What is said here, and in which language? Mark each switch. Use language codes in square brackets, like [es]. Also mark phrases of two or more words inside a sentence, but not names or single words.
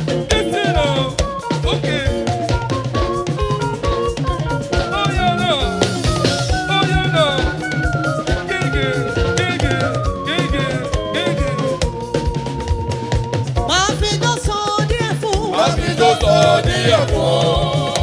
[en] Listen up. Okay. Oh, yeah, no. Oh, yeah, no. Gege, gege, gege, gege. [yo] Máa fi ijó sọ díẹ̀ fún. Máa fi ijó sọ díẹ̀ fún.